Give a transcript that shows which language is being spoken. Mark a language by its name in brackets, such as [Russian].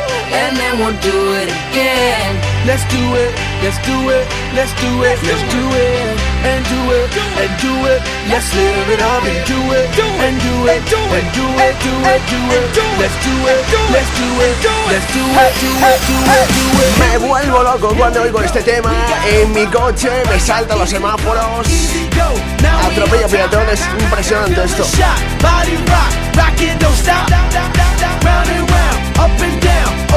[English] And then we'll do it again. Let's do it, let's do it, let's do it, let's do it, and do it, and do it. Let's live it up and do it, and do it, and do it, do it, do it, do it. Let's do it, let's do it, let's do it, do it, do it. [Spanish] Me vuelvo loco cuando oigo este tema. En mi coche me salto los semáforos. Atropello peatones, impresionante esto. [English] Body rock, rock it, don't stop. Round and round, up and down.